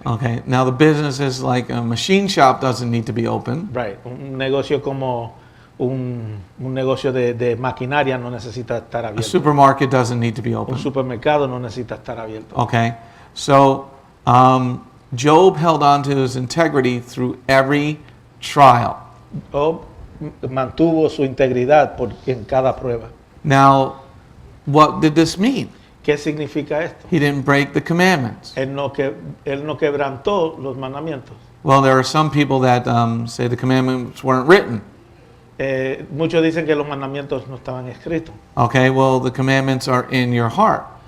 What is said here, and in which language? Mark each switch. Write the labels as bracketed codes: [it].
[en] Okay, now the business is like a machine shop doesn't need to be open. [es] Right, un negocio como un negocio de maquinaria no necesita estar [en] A [es] abierto. [en] supermarket doesn't need to be [es] Un [en] open. [es] supermercado no necesita estar abierto. [en] Okay, so Job held on to his integrity through every trial. [es] Job mantuvo su integridad en cada prueba. [en] Now, what did this mean? [es] ¿Qué significa esto? [en] He didn't break the commandments. [es] Él no quebrantó los mandamientos. [en] Well, there are some people that say the commandments weren't written. [es] Muchos dicen que los mandamientos no estaban escritos. [en] Okay, well, the commandments are in your heart.